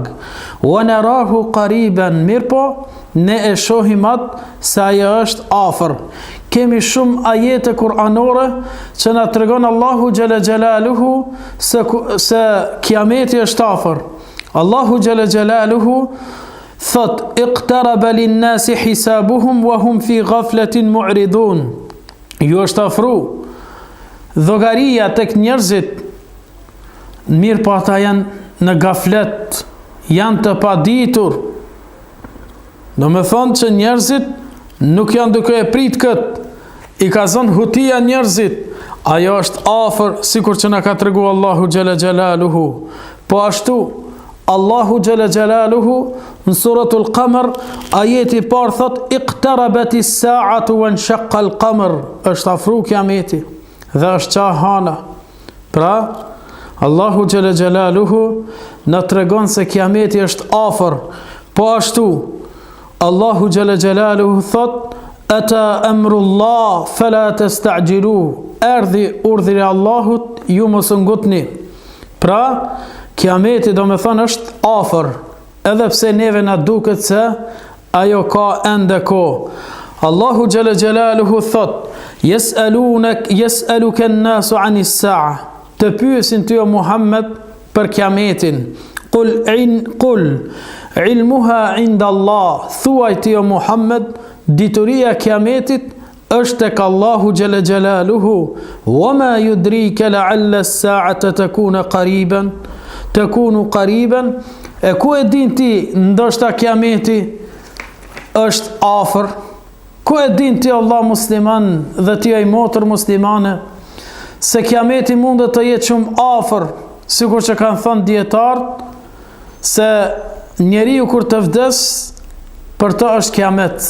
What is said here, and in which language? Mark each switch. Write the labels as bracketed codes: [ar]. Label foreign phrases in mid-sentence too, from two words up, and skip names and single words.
[ar] ونراه قريبا, [sq] mirë po ne e shohim atë se ajo është afër. Kemi shumë ajete kuranore që na tregon Allahu [ar] جل جلاله [sq] se kiameti është afër. [ar] الله جل جلاله thot: اقترب للناس حسابهم وهم في غفلة معرضون. [sq] Ju është afru llogaria tek njerëzit, mirë po ata janë në gaflet, janë të paditur. Do me thonë që njerëzit nuk janë duke e prit këtë, i ka zënë hutia njerëzit, ajo është afër, sikur që na ka tregu Allahu [ar] جل جلاله. [sq] Po ashtu, Allahu [ar] جل جلاله [sq] në suratul Qamar, ajeti parë thot: [ar] اقتربت الساعة وانشق القمر, [sq] është afru kiameti dhe është qa hana. Pra, Allahu [ar] جل جلاله [sq] na tregon se kiameti është afër. Po ashtu, Allahu [ar] جل جلاله [sq] thot: [ar] أتى أمر الله فلا تستعجلو, [sq] erdhi urdhri Allahut, ju mos ngutni. Pra, kiameti do me thënë është afër, edhe pse neve na duket se ajo ka ende kohë. [ar] الله جل جلاله thot: يسألك الناس عن الساعة. [sq] Të pyesin ty o Muhammed për kiametin. [ar] قل علمها عند الله. [sq] Thuaj ty o Muhammed, dituria kiametit është tek Allahu [ar] جل جلاله. وما يدريك لعل الساعة تكون قريبا. [sq] E ku e din ti ndoshta kiameti është afër? Ku e din ti Allah musliman dhe ti ai motër muslimane se kiameti mundet të jetë shumë afër, sikur që kanë thënë dietarët se njeriu kur të vdes për të është kiamet.